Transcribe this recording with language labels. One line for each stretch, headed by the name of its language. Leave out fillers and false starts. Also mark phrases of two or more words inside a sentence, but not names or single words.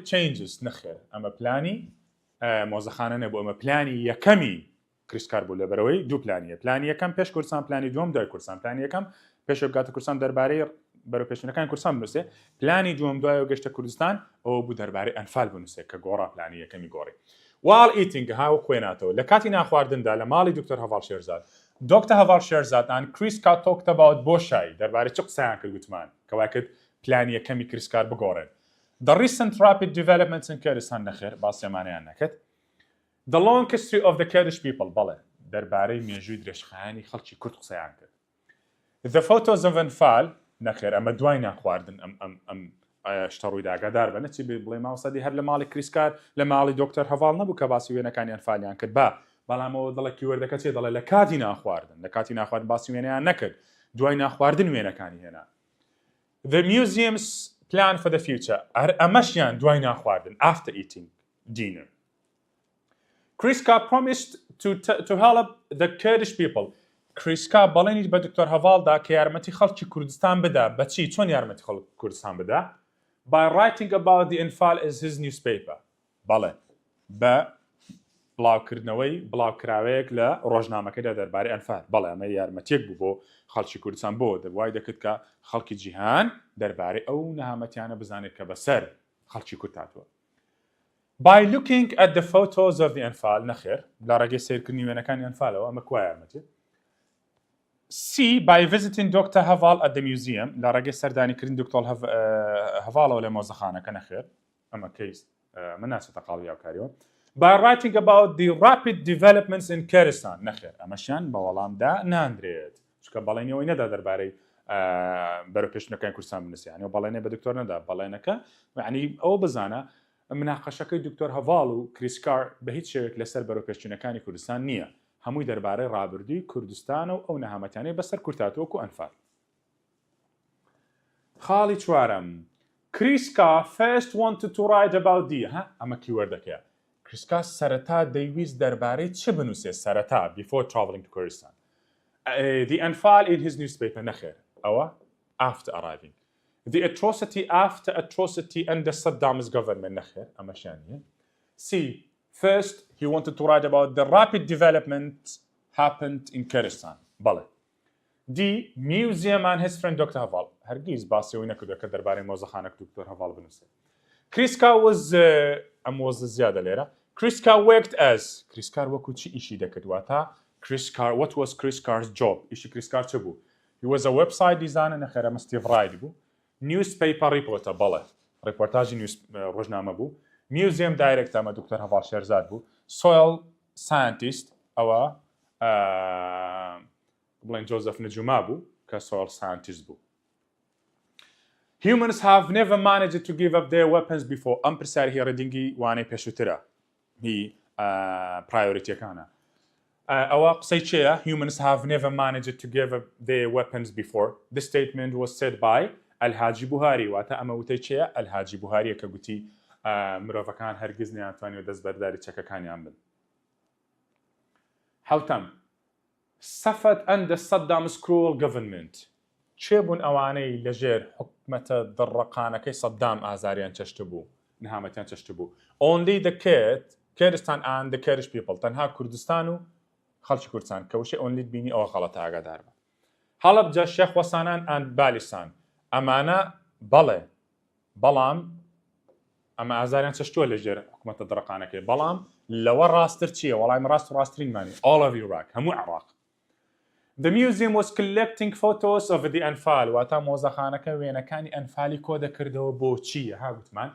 Central Kurdish: changes نەخێر ئەمە پلانی مۆزەخانە نەبوو ئەمە پلانی یەکەمی کریسکار بوو لەبەرەوەی دوو پلانیە پلانی یەکەم پێش کوردستان پلانی دووەم دوای کوردستان پلانی یەکەم پێش بگاتە کوردستان دەربارەی بەرەو پێشونەکانی کوردستان بنووسێ پلانی دووەم دوایەوە گەشتە کوردستان ئەوە بوو دەربارەی ئەنفال بنووسێ کە گۆڕا پلانی یەکەمی گۆڕی
English: while eating
Central Kurdish: هاو خوێناتەوە لە کاتی ناخواردندا لە ماڵی دکتۆر هەڤاڵ شێرزاد Dr. هەڤاڵ شێرزاد
English: and Kriska talked about
Central Kurdish: بۆ شای دەربارەی چ قسەیان کرد گوتمان کەوا کرد پلانی یەکەمی کریسکار بگۆڕێن
English: the recent rapid developments in Kurdistan
Central Kurdish: نەخێر باسیێمانەیان نەکرد
English: the long history of the Kurdish people
Central Kurdish: بەڵێ دەربارەی مێژووی درێژخایانی خەڵکی کورد قسەیان کرد
English: the photos of Anfal
Central Kurdish: نەخێر ئەمە دوای ناخواردن ئەم شتە ڕوویدا ئاگادار بە نەچی بڵێ ماوەسەدی هەر لە ماڵی کریسکار لە ماڵی دکتۆر هەڤاڵ نەبوو کە باسی وێنەکانی ئەنفالیان کرد بە بەڵامەوە دەڵێ کیوەردەکە چێ دەڵێ لە کاتی ناخواردن لە کاتی ناخواردن باسی وێنەیان نەکرد دوای ناخواردن وێنەکانی هێنا
English: The museum's plan for the future
Central Kurdish: ئەمەشیان دوای ناخواردن after
English: eating dinner Kriska promised to help the Kurdish people
Central Kurdish: Kriska بەڵێنی بە دکتۆر هەڤاڵدا کە یارمەتی خەڵکی کوردستان بدا بەچی چۆن یارمەتی خەڵکی کوردستان بدا
English: by writing about the Anfal as his newspaper
Central Kurdish: بەڵێ بە بڵاوکردنەوەی بڵاوکراوەیەک لە ڕۆژنامەکەدا دەربارەی ئەنفال بەڵێ ئەمە یارمەتیەک بوو بۆ خەڵکی کوردستان بۆ دەوای دەکرد کە خەڵکی جیهان دەربارەی ئەو نەهامەتیانە بزانێت کە بەسەر خەڵکی کورد هاتووە
English: By looking at the photos of the Anfal
Central Kurdish: نەخێر لە ڕێگەی سیرکردنی وێنەکانی ئەنفالەوە ئەمە کوای یارمەتی C
English: by visiting
Central Kurdish: Dr. Haval
English: at the museum
Central Kurdish: لە ڕێگەی سەردانیکردن دکتۆر هەڤاڵەوە لە مۆزەخانەکە نەخێر ئەمە کەیس من ناچێتە قاڵی یاوکاریەوە
English: by writing about the rapid developments in Kurdistan
Central Kurdish: نەخێر ئەمەشیان بە وەڵامدا ناندرێت چکە بەڵێنەوەی نەدا دەربارەی بەرەوپێشتنەکانی کوردستان بنووسێ یعنی بەڵێنێ بە دکتۆر نەدا بەڵێنەکە یعنی ئەوە بزانە مناقەشەکەی دکتۆر هەڤاڵ و کریسکار بە هیچ شێوێک لەسەر بەرەوپێشتنەکانی کوردستان نییە هەمووی دەربارەی ڕابردووی کوردستان و ئەو نەهامەتیانەی بەسەر کورتاتوەکو ئەنفال خاڵی چوارەم کریسکا
English: first wanted to write about the
Central Kurdish: ئەمە کیوەردەکەیە کریسکا سەرەتا دەیویست دەربارەی چ بنووسێ سەرەتا
English: before traveling to Kurdistan the Anfal in his newspaper
Central Kurdish: نەخێر ئەوە
English: after arriving the atrocity after atrocity under Saddam's government
Central Kurdish: نەخێر ئەمەشیان نیە
English: C first he wanted to write about the rapid development happened in Kurdistan بەڵێ D museum and his friend Dr.
Central Kurdish: Haval هەرگیز باسیەوەی نەکردووە کە دەربارەی مۆزەخانەک دکتۆر هەڤاڵ بنووسێ Kriska was ئەم وەزە زیادە لێرە Kriska
English: worked as Kriskar
Central Kurdish: وەکو چی ئیشی دەکردوە تا
English: Kriskar what was Kriskar's job
Central Kurdish: ئیشی Kriskar چ بوو
English: he was a website designer
Central Kurdish: نەخێر ئەمە
English: Steve Wright بوو newspaper reporter
Central Kurdish: بەڵێ ڕیپۆرتاژی ڕۆژنامە بوو
English: museum director
Central Kurdish: ئەمە دکتۆر هەڤاڵ شێرزاد بوو
English: soil scientist
Central Kurdish: ئەوە بڵێن جۆزەف نجوما بوو کە
English: soil scientist بوو Humans have never managed to give up their weapons before.
Central Kurdish: ئەم پرسیاری هی ڕێدینگی وانەی پێشووترە هی پرایۆریتیەکانە ئەوە قسەی چێە
English: Humans have never managed to give up their weapons before. The statement was said by
Central Kurdish: الحاجی بوهاری واتە ئەمە وتەی چێە الحاجی بوهاریە کە گوتی مرۆڤەکان هەرگیز نەیانتوانیوە دەست بەرداری چەکەکانیان بن حوتەم
English: suffered under Saddam's cruel government
Central Kurdish: چێ بوون ئەوانەی لەژێر حکومەتە دڕەقانەکەی سەدام ئازاریان چەشت بوو نەهامەتیان چەشت بوو
English: only the Kurdistan and the Kurdish people
Central Kurdish: تەنها کوردستان و خەڵکی کوردستان کە وشەی only بینی ئەوە غەڵەتە ئاگادار بە هەڵەبجە شێخ وەسانان and بالیسان ئەمانە بەڵێ بەڵام ئەمە ئازاریان چەشتووە لەژێر حکومەتە دڕەقانەکەی بەڵام لەوە ڕاستتر چییە وەڵام ڕاست و ڕاستترینمانی
English: all of Iraq
Central Kurdish: هەموو عێراق
English: The museum was collecting photos of the Anfal
Central Kurdish: واتە مۆزەخانەکە وێنەکانی ئەنفالی کۆ دەکردەوە بۆ چییە هاگوتمان